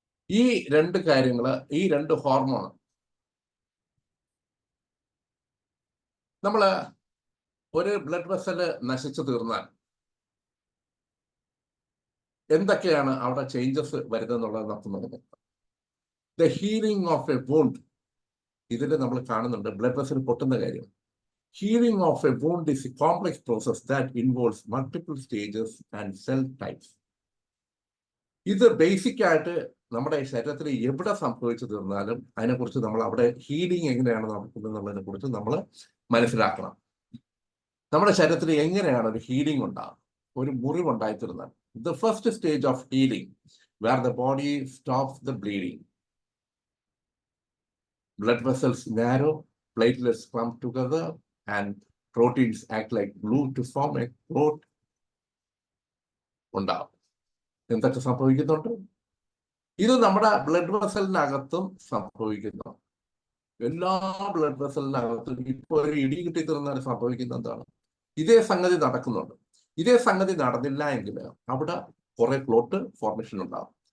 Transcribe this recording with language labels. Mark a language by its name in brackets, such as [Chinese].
[Malayalam] ഈ 2 കാര്യങ്ങള്, ഈ 2 ഹോർമോൺ നമ്മള് ഒരു ബ്ലഡ് വെസല് നശിച്ചു തീർന്നാൽ എന്തൊക്കെയാണ് അവിടെ ചേഞ്ചസ് വരുന്നതെന്നുള്ളത് നമുക്ക് നോക്കാം. [English] the healing of a wound, [Malayalam] ഇതിൽ നമ്മൾ കാണുന്നുണ്ട് ബ്ലഡ് വെസൽ പൊട്ടുന്ന കാര്യം. [English] Healing of a wound is a complex process that involves multiple stages and cell types. [Malayalam] ഇത് ബേസിക് ആയിട്ട് നമ്മുടെ ശരീരത്തിൽ എവിടെ സംഭവിച്ചു തീർന്നാലും അതിനെക്കുറിച്ച് നമ്മൾ അവിടെ ഹീലിംഗ് എങ്ങനെയാണ് നടക്കുന്നത് എന്നുള്ളതിനെ കുറിച്ച് നമ്മൾ മനസ്സിലാക്കണം. നമ്മുടെ ശരീരത്തിൽ എങ്ങനെയാണ് ഒരു ഹീലിംഗ് ഉണ്ടാകുക, ഒരു മുറിവുണ്ടായി തീർന്നാൽ. [English] The first stage of healing where the body stops the bleeding. Blood vessels narrow, platelets clump together, and proteins act like glue to form a clot. [Malayalam] ഉണ്ടാവും. എന്തൊക്കെ സംഭവിക്കുന്നുണ്ട്? ഇത് നമ്മുടെ ബ്ലഡ് വെസലിനകത്തും സംഭവിക്കുന്നു. എല്ലാ ബ്ലഡ് വെസലിനകത്തും ഇപ്പോൾ ഒരു ഇടി കിട്ടി തീർന്നാൽ സംഭവിക്കുന്ന എന്താണ്? ഇതേ സംഗതി നടക്കുന്നുണ്ട്. ഇതേ സംഗതി നടന്നില്ല എങ്കിൽ അവിടെ കുറെ ക്ലോട്ട് ഫോർമേഷൻ ഉണ്ടാകും.